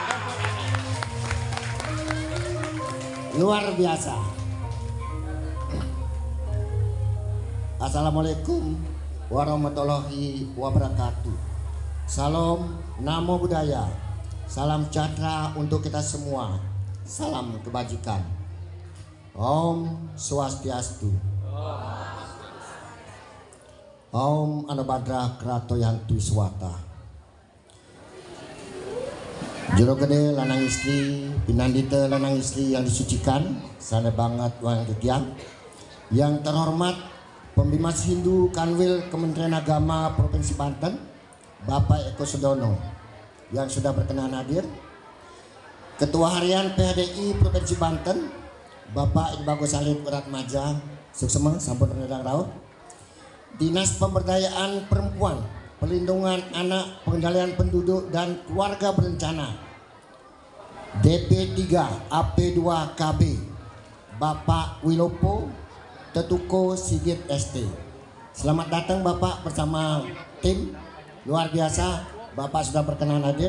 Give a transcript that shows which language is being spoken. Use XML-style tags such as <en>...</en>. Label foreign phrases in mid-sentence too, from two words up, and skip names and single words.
<id>luar biasa.</id> <ar>السلام عليكم ورحمة الله وبركاته.</ar> <id>Salam,</id> <pi>namo buddhaya.</pi> <id>Salam sejahtera untuk kita semua. Salam kebajikan.</id> <sa>Om Swastiastu. Om Anabhadra Krato Yantu Swata.</sa> <ban>Jero gede lanang istri, pinandita lanang istri yang disucikan, sana banget wang ketiang.</ban> <id>Yang terhormat Pembimas Hindu Kanwil Kementerian Agama Provinsi Banten, Bapak Eko Sudono yang sudah berkenan hadir. Ketua Harian PHDI Provinsi Banten, Bapak Iqbal Salib Ratmaja,</id> <ban>suksema sampun rendang rauh.</ban> <id>Dinas Pemberdayaan Perempuan, Perlindungan Anak, Pengendalian Penduduk dan Keluarga Berencana, DP3 AP2 KB, Bapak Wilopo Tetuko Sigit ST. Selamat datang Bapak bersama tim, luar biasa Bapak sudah berkenan hadir.</id>